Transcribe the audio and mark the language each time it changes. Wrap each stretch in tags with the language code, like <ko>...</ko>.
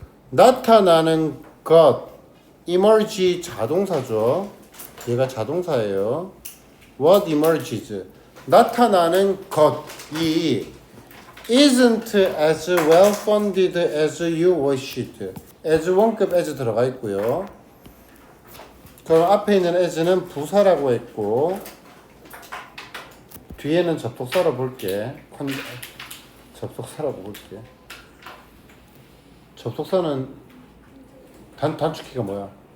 <ko>나타나는 것, emerge 자동사죠. 얘가 자동사예요.</ko> <en>What emerges,</en> <ko>나타나는 것이</ko> <en>isn't as well funded as you wished.</en> <ko>as 원급 as 들어가 있고요. 그럼 앞에 있는 as는 부사라고 했고 뒤에는 접속사로 볼게. 접속사로 볼게. 접속사는 단축키가 뭐야?</ko>